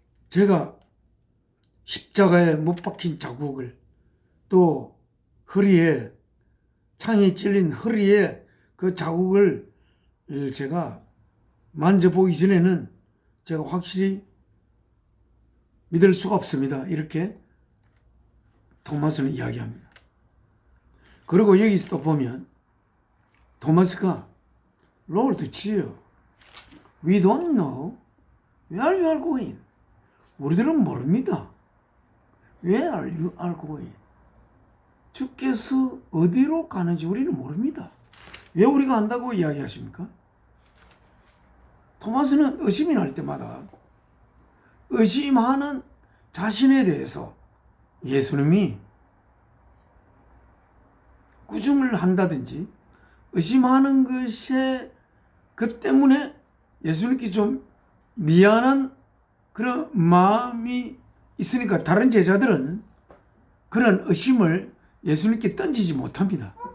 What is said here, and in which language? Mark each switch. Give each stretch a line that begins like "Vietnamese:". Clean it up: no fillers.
Korean: 제가 십자가에 못 박힌 자국을, 또 허리에, 창에 찔린 허리에 그 자국을 제가 만져보기 전에는 제가 확실히 믿을 수가 없습니다. 이렇게 토마스는 이야기합니다. 그리고 여기서 또 보면 토마스가
English: Lord Jesus, we don't know where you are going.
Korean: 우리들은 모릅니다.
English: Where you are going.
Korean: 주께서 어디로 가는지 우리는 모릅니다. 왜 우리가 안다고 이야기하십니까? 토마스는 의심이 날 때마다 의심하는 자신에 대해서 예수님이 꾸중을 한다든지 의심하는 것에 그 때문에 예수님께 좀 미안한 그런 마음이 있으니까 다른 제자들은 그런 의심을 예수님께 던지지 못합니다.